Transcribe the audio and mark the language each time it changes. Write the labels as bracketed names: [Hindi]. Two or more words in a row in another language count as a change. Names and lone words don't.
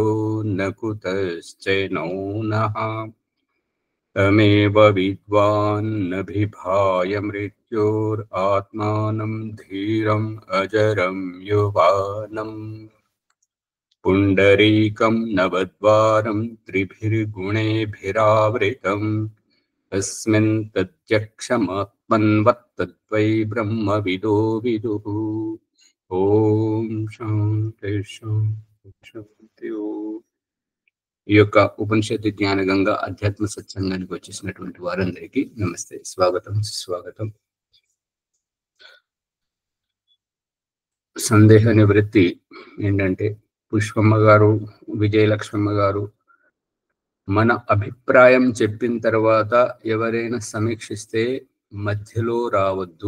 [Sanskrit] न कुतश्चैनो नः तमेव विद्वान् नभिभाय मृत्योरात्मानं धीरम् अजरं युवानम् पुण्डरीकं नवद्वारं त्रिभिर्गुणेभिरावृतम् तस्मिन् तत्यक्षमात्मन्वत्तद्वै ब्रह्मविदो विदुः। ఓం శాంతి శాంతి శాంతి ఓం. [Telugu] ఈ యొక్క ఉపనిషత్తు జ్ఞాన గంగా అధ్యాత్మ సత్సంగానికి వచ్చేసినటువంటి వారందరికీ నమస్తే, స్వాగతం సుస్వాగతం. సందేహ నివృత్తి ఏంటంటే, పుష్పమ్మ గారు, విజయలక్ష్మమ్మ గారు మన అభిప్రాయం చెప్పిన తర్వాత ఎవరైనా సమీక్షిస్తే మధ్యలో రావద్దు.